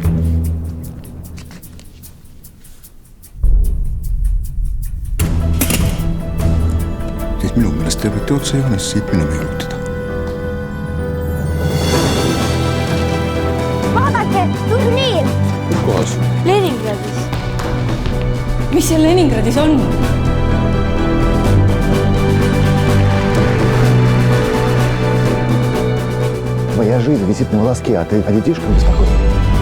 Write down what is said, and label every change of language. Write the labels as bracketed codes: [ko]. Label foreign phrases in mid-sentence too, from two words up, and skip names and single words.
[et] Siis minu meelest te võite otsejoones siit minema juhtuda. Vaadake, turniir! Kus kohas? Leningradis. Mis seal Leningradis on? [ru] Твоя жизнь висит на волоске, а ты о детишках беспокоишься.